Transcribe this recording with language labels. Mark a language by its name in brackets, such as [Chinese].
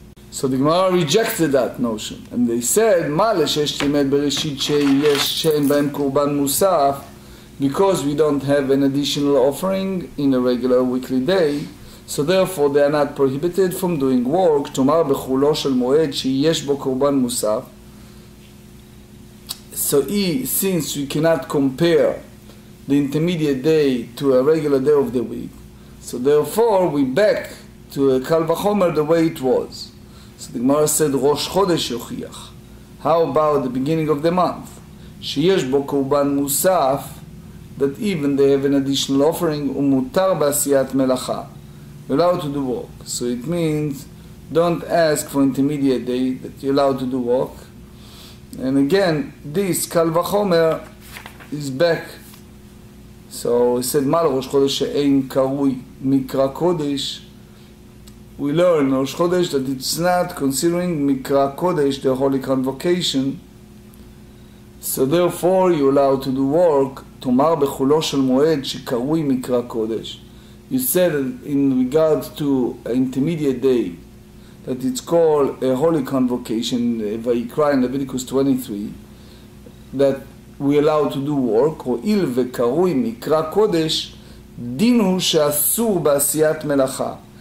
[English] So the Gemara rejected that notion, and they said, [Hebrew] "Ma leshesh timed bereshit sheyesh she'en b'hem korban musaf [English] because we don't have an additional offering in a regular weekly day, so therefore they are not prohibited from doing work. [Hebrew] תאמר בחולו של מועד שיש בו קורבן מוסף. [English] So since we cannot compare the intermediate day to a regular day of the week, so therefore we back to a קל וחומר the way it was. So the Gemara said [Hebrew] ראש חודש יוכיח. [English] How about the beginning of the month? [Hebrew] שיש בו קורבן מוסף, [English] that even they have an additional offering, [Hebrew] ומותר בעשיית מלאכה. [English] You're allowed to do work. So it means don't ask for intermediate day, that you're allowed to do work. And again, this קל וחומר is back. So he said, [Hebrew] מה לראש חודש שאין קרוי מקרא קודש? [English] We learn ראש חודש that it's not considering מקרא קודש, the holy convocation. So therefore you're allowed to do work. [Hebrew] תאמר בחולו של מועד שקרוי מקרא קודש. [English] You said in regard to an intermediate day that it's called a holy convocation, והאיקרי in Leviticus 23, that we allowed to do work, [Hebrew] הואיל וקרוי מקרא קודש, דין הוא שאסור בעשיית מלאכה.